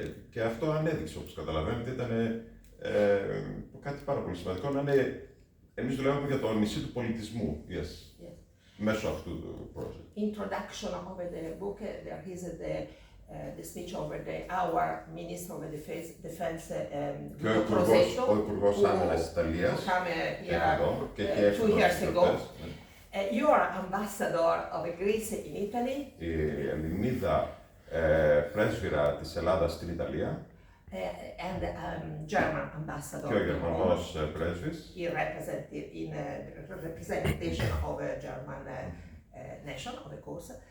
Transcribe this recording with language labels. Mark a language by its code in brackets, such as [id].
[el] Και αυτό ανέδειξε, όπως καταλαβαίνετε, ήταν κάτι πάρα πολύ σημαντικό. Να είναι, εμείς δουλεύουμε για το νησί του πολιτισμού, μέσω αυτού του project. [en] Introduction of the book, there is the speech of our Minister of Defense, [el] Και ο Υπουργός Άμυνας της Ιταλίας, και [en] 2 years ago. You are ambassador of Greece in Italy. [el] Η Ελληνίδα πρέσβυρα της Ελλάδας στην Ιταλία. [en] And German ambassador. [el] Και ο Γερμανός πρέσβης. [en] He represented in representation of a German nation, of course.